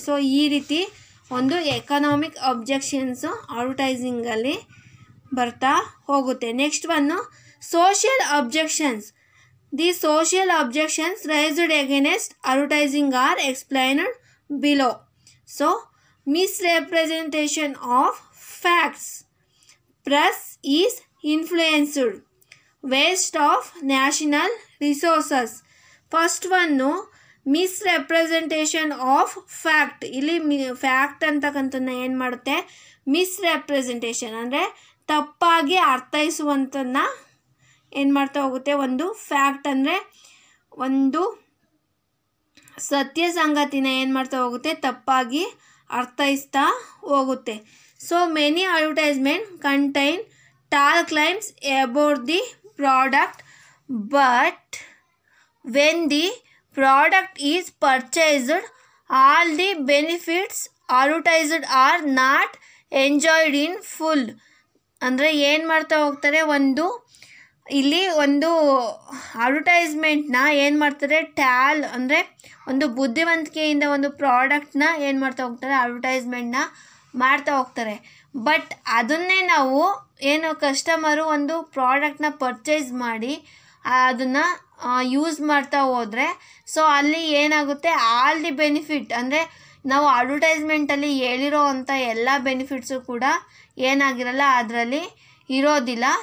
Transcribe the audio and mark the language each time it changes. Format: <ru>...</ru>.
<kn>So ಈ ರೀತಿ ಒಂದು ಎಕನಾಮಿಕ್ ಅಬ್ಜೆಕ್ಷನ್ಸು ಅಡ್ವರ್ಟೈಸಿಂಗಲ್ಲಿ ಬರ್ತಾ ಹೋಗುತ್ತೆ.</kn> <en>Next one, social objections. The social objections raised against advertising are explained below. So misrepresentation of facts, press is influenced, waste of national resources. First one, misrepresentation of fact.</en> <kn>ಇಲ್ಲಿ fact ಅಂತಕ್ಕಂಥದ್ದನ್ನ ಏನು ಮಾಡುತ್ತೆ, ಮಿಸ್ರೆಪ್ರೆಸೆಂಟೇಷನ್ ಅಂದರೆ ತಪ್ಪಾಗಿ ಅರ್ಥೈಸುವಂಥದ್ದನ್ನ ಏನು ಮಾಡ್ತಾ ಹೋಗುತ್ತೆ. ಒಂದು ಫ್ಯಾಕ್ಟ್ ಅಂದರೆ ಒಂದು ಸತ್ಯ ಸಂಗತಿನ ಏನು ಮಾಡ್ತಾ ಹೋಗುತ್ತೆ, ತಪ್ಪಾಗಿ ಅರ್ಥೈಸ್ತಾ ಹೋಗುತ್ತೆ.</kn> <en>So many advertisement contain tall claims about the product, but when the product is purchased, all the benefits advertised are not enjoyed in full.</en> <kn>ಅಂದರೆ ಏನು ಮಾಡ್ತಾ ಹೋಗ್ತಾರೆ, ಇಲ್ಲಿ ಒಂದು ಅಡ್ವರ್ಟೈಸ್ಮೆಂಟ್ನ ಏನು ಮಾಡ್ತಾರೆ, ಟ್ಯಾಲ್ ಅಂದರೆ ಒಂದು ಬುದ್ಧಿವಂತಿಕೆಯಿಂದ ಒಂದು ಪ್ರಾಡಕ್ಟ್ನ ಏನು ಮಾಡ್ತಾ ಹೋಗ್ತಾರೆ, ಅಡ್ವರ್ಟೈಸ್ಮೆಂಟ್ನ ಮಾಡ್ತಾ ಹೋಗ್ತಾರೆ. ಬಟ್ ಅದನ್ನೇ ನಾವು ಏನು ಕಸ್ಟಮರು ಒಂದು ಪ್ರಾಡಕ್ಟ್ನ ಪರ್ಚೇಸ್ ಮಾಡಿ ಅದನ್ನು ಯೂಸ್ ಮಾಡ್ತಾ ಹೋದರೆ, ಸೊ ಅಲ್ಲಿ ಏನಾಗುತ್ತೆ,</kn> <en>all the benefit</en> <kn>ಅಂದರೆ ನಾವು ಅಡ್ವರ್ಟೈಸ್ಮೆಂಟಲ್ಲಿ ಹೇಳಿರೋ ಅಂಥ ಎಲ್ಲ ಬೆನಿಫಿಟ್ಸು ಕೂಡ ಏನಾಗಿರಲ್ಲ, ಅದರಲ್ಲಿ ಇರೋದಿಲ್ಲ.</kn>